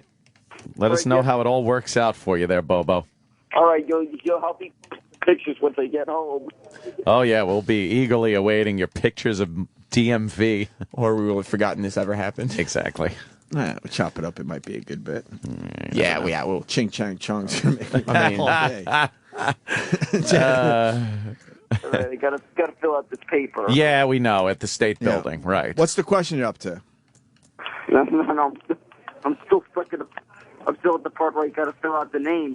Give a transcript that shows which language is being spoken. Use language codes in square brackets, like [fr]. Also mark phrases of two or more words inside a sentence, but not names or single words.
[en] Let us know how it all works out for you there, Bobo. All right, you'll help me pictures once I get home. Oh, yeah, we'll be eagerly awaiting your pictures of DMV. Or we will have forgotten this ever happened. Exactly. We'll chop it up. It might be a good bit. Yeah, we'll ching chang chongs. I mean, all day. You gotta fill out this paper. Yeah, we know, at the state building, right. What's the question you're up to? No, I'm still stuck in I'm still at the part where you gotta fill out the name.